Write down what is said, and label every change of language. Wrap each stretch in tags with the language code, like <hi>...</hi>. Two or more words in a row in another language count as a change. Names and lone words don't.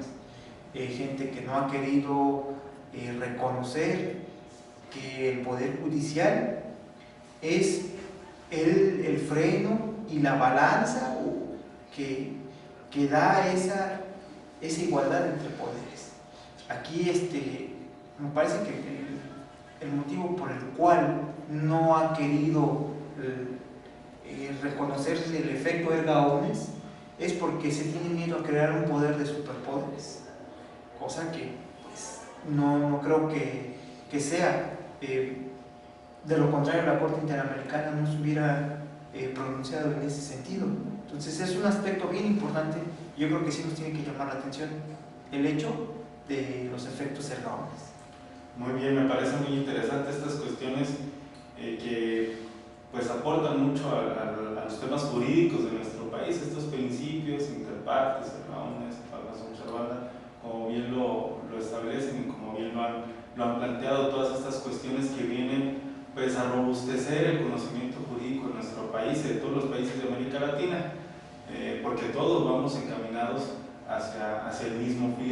<es>Gente que no ha querido reconocer que el Poder Judicial es el freno y la balanza que da esa igualdad entre poderes. Aquí me parece que el motivo por el cual no ha querido reconocerse el efecto</es> <la>erga omnes</la> <es>es porque se tiene miedo a crear un poder de superpoderes, cosa que pues, no creo que sea. De lo contrario, la Corte Interamericana no se hubiera pronunciado en ese sentido. Entonces es un aspecto bien importante. Yo creo que sí nos tiene que llamar la atención el hecho de los efectos</es> <la>erga omnes.</la> <es>Muy bien, me parece muy interesante estas cuestiones que pues aportan mucho a los temas jurídicos de nuestro país, estos principios,</es> <la>interpartes, erga omnes, Pacta Sunt Servanda,</la> <es>como bien lo establecen y como bien lo han planteado, todas estas cuestiones que vienen pues a robustecer el conocimiento jurídico en nuestro país y de todos los países de América Latina, porque todos vamos encaminados hacia el mismo fin.</es>